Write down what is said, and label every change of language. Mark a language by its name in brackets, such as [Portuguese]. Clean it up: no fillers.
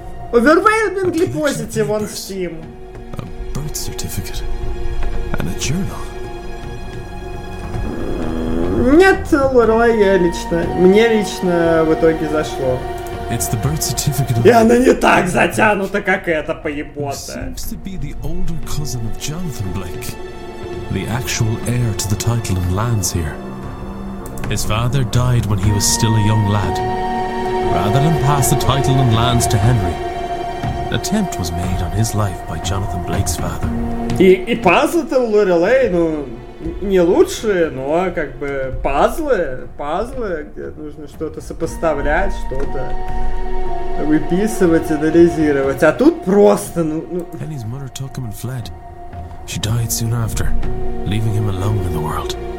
[English] Overwhelmingly positive on Steam. A birth certificate and a journal. [Russian] Нет, Лорелай, я лично. Мне лично в итоге зашло. [English] It's the birth certificate of... [Russian] И она не так затянута, как эта поебота. [English] Seems to be the older cousin of Jonathan Blake. The actual heir to the title and lands here. His father died when he was still a young lad. Rather than pass the title and lands to Henry, an attempt was made on his life by Jonathan Blake's father. [Russian] И пазл-то у Лорелай, ну... Не лучшие, но как бы пазлы, где нужно что-то сопоставлять, что-то выписывать, анализировать. А тут просто, ну... [English] Henny's mother took him and fled. She died soon after, leaving him alone in the world.